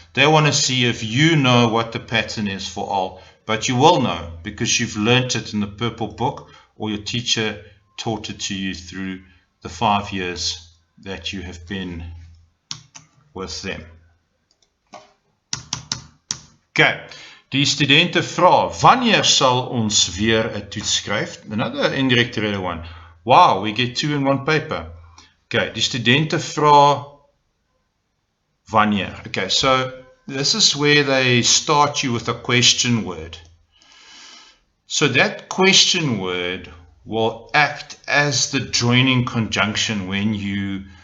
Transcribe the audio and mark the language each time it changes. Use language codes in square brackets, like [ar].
[en] They want to see if you know what the pattern is for al. But you will know because you've learnt it in the purple book or your teacher taught it to you through the 5 years that you have been with them. [af] Okay, die studente vra, wanneer sal ons weer 'n toets skryf? [en] Another indirect rede one. Wow, we get 2 in 1 paper. [af] Okay, die studente vra wanneer. [en] Okay, so this is where they start you with a question word. So that question word will act as the joining conjunction when you